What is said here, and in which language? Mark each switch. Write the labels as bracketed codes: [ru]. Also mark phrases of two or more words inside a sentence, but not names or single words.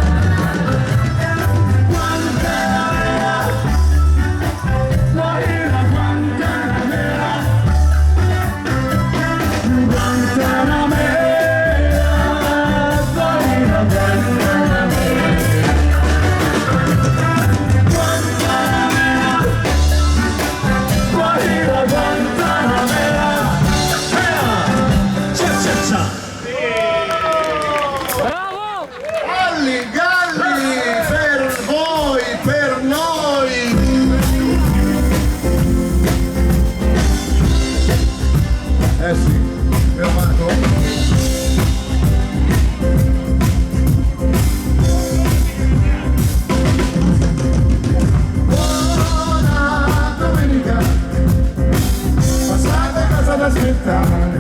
[es] Guantanamera, Guajira, Guantanamera, Guantanamera, Guajira, Guantanamera. Cha, cha, cha. [it] Bravo! Galli, galli, per voi, per noi. Sì, fermato. Buona domenica, passate a casa ad aspettare.